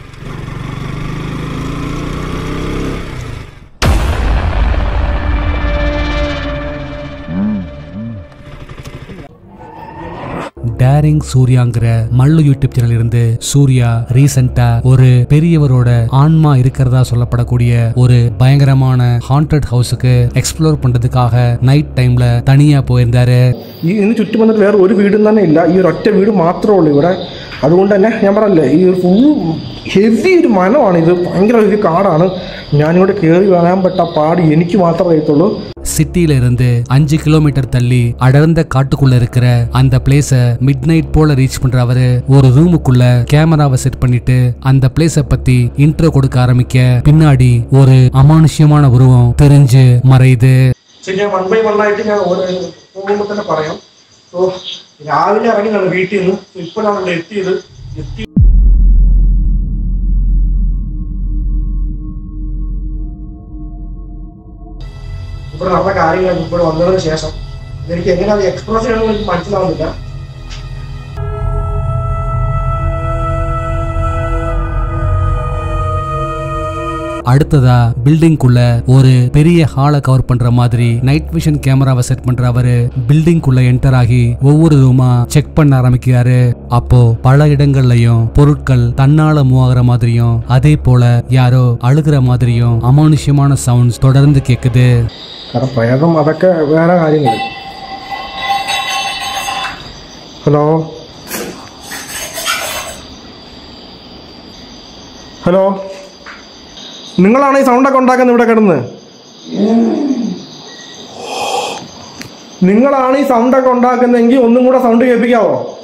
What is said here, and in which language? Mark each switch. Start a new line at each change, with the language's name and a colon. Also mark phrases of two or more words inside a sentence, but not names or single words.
Tamil: டேரிங் சூர்யாங்கிற மல்லு யூடியூப் சேனல் இருந்து சூர்யா ரீசெண்டா ஒரு பெரியவரோட ஆன்மா இருக்கிறதா சொல்லப்படக்கூடிய ஒரு பயங்கரமான ஹாண்டட் ஹவுஸுக்கு எக்ஸ்ப்ளோர் பண்றதுக்காக நைட் டைம்ல தனியா പോயிருந்தாரு.
Malayalam: ഇതിന് ചുറ്റും വേറെ ഒരു വീടും തന്നെ ഇല്ല, ഈ ഒരൊറ്റ വീട് മാത്രമേ ഉള്ളൂ ഇവിടെ. അതുകൊണ്ട് തന്നെ ഞാൻ പറഞ്ഞല്ലേ, ഈ ഫുൾ ഹെവി ഒരു മനമാണ് ഇത്, ഭയങ്കര ഒരു കാടാണ്. ഞാനിവിടെ കയറി വരാൻ പെട്ട പാട് എനിക്ക് മാത്രമേ അറിയത്തുള്ളൂ.
Tamil: சிட்டில இருந்து 5 கிலோமீட்டர் தள்ளி அடர்ந்த காட்டுக்குள்ள இருக்கிற அந்த பிளேஸ மிட் நைட் போல ரீச் பண்றவரு ஒரு ரூமுக்குள்ள கேமராவை செட் பண்ணிட்டு அந்த பிளேஸ பத்தி இன்ட்ரோ கொடுக்க ஆரம்பிக்க பின்னாடி ஒரு அமானுஷ்யமான உருவம் தெரிஞ்சு மறையுது.
Malayalam: ഞാൻ 1 by 1 ആയിട്ട് ഞാൻ ഓരോന്നും തന്നെ പറയാം. സോ രാവിലെ ഇറങ്ങിയാണ് വീട്ടിൽ നിന്ന്. ഇപ്പോഴാണ് അവിടെ എത്തിയത്. ഇവിടെ നടന്ന കാര്യങ്ങളൊക്കെ ഇവിടെ വന്നതിന് ശേഷം എനിക്ക് എങ്ങനെ അത് എക്സ്പ്രസ് ചെയ്യണമെന്ന് എനിക്ക് മനസ്സിലാവുന്നില്ല.
Tamil: அடுத்ததா பில்டிங்குள்ள ஒரு பெரிய ஹாலை கவர் பண்ற மாதிரி நைட் விஷன் கேமராவை செட் பண்ற அவரு பில்டிங்குள்ள என்டர் ஆகி ஒவ்வொரு ரூமா செக் பண்ண ஆரம்பிக்கிறாரு. அப்போ பல இடங்கள்லயும் பொருட்கள் தன்னால மூவ் ஆகுற மாதிரியும் அதே போல யாரோ அழுகிற மாதிரியும் அமானுஷ்யமான சவுண்ட்ஸ் தொடர்ந்து கேக்குது.
Malayalam: പ്രേതം അതൊക്കെ വേറെ കാര്യങ്ങൾ. ഹലോ ഹലോ, നിങ്ങളാണ് ഈ സൗണ്ടൊക്കെ ഉണ്ടാക്കുന്നത് ഇവിടെ കിടന്ന്? നിങ്ങളാണ് ഈ സൗണ്ടൊക്കെ ഉണ്ടാക്കുന്നതെങ്കിൽ ഒന്നും കൂടെ സൗണ്ട് കേൾപ്പിക്കാവോ?